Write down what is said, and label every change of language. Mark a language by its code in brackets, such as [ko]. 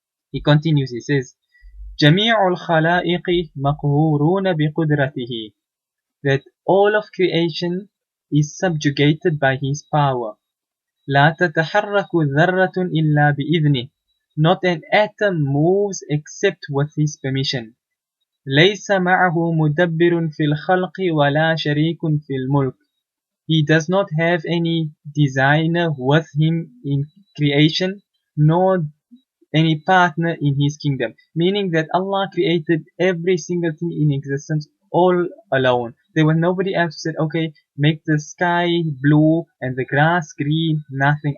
[en] He continues, he says, [ar] جَمِيعُ الْخَلَائِقِ مَقْهُورُونَ بِقُدْرَتِهِ, [en] that all of creation is subjugated by His power. [ar] لَا تَتَحَرَّكُ ذَرَّةٌ إِلَّا بِإِذْنِهِ, [en] not an atom moves except with His permission. [ar] ليس معه مدبر في الخلق ولا شريك في الملك. [en] He does not have any designer with him in creation, nor any partner in His kingdom. Meaning that Allah created every single thing in existence all alone. There was nobody else who said, okay, make the sky blue and the grass green. Nothing.